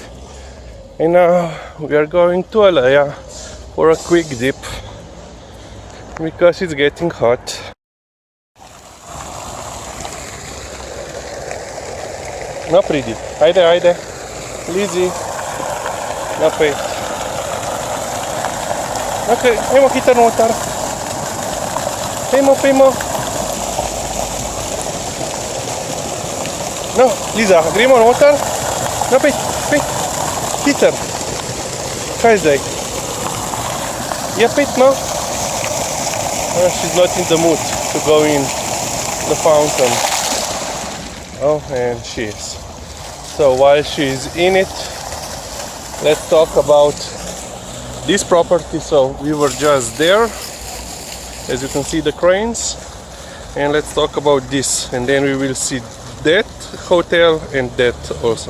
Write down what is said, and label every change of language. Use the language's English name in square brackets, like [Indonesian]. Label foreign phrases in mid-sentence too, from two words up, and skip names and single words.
[English] And now we are going to Alaya for a quick dip because it's getting hot. [Macedonian] Наприди, айде, Lizzie, напред. [Slovenian] Okay, ajmo hitro noter. Pejmo. No, Liza, gremo noter. Naprej, hitro. Kaj zdaj? Je 5, no? [English] She's not in the mood to go in the fountain. Oh, and she is. So while she's in it, let's talk about this property. So we were just there, as you can see the cranes, and let's talk about this, and then we will see that hotel and that also.